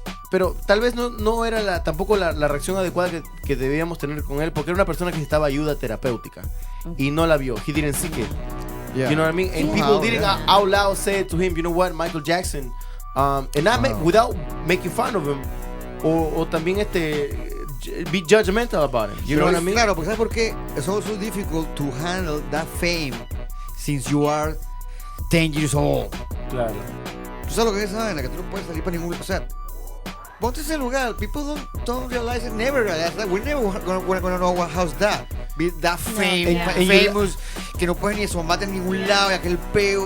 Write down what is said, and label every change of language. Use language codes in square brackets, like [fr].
[es] Pero tal vez no era tampoco la reacción adecuada que debíamos tener con él, porque era una persona que necesitaba ayuda terapéutica y no la vio. [en] He didn't seek it. Yeah. You know what I mean? And people didn't out loud say to him, you know what, Michael Jackson, and not without making fun of him, [es] o también [en] be judgmental about him. You know what I mean? [es] Claro, porque ¿sabes por qué? [en] It's also difficult to handle that fame since you are 10 years old. [es] Claro. Tú sabes lo que es esa vaina, que tú no puedes salir para ningún lugar. O sea, ponte ese lugar. [en] People don't realize it, never realize that. We're never gonna know how's that. Be that famous, [es] que no puedes ni asomarte en ningún lado, y aquel peo.